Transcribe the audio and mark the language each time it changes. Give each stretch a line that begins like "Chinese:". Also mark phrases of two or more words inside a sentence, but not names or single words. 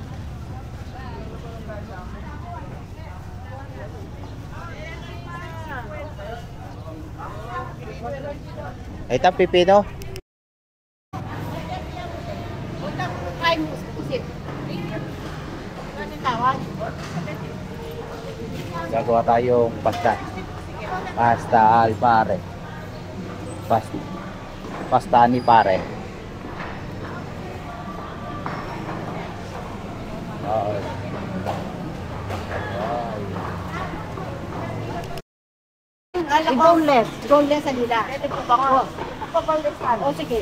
Filipino: Ito pipino. Gagawa tayong pasta. Pasta al pare. Pasta ni pare. Boneless sa nila. Pwede po ba ko? Boneless ka. O sige.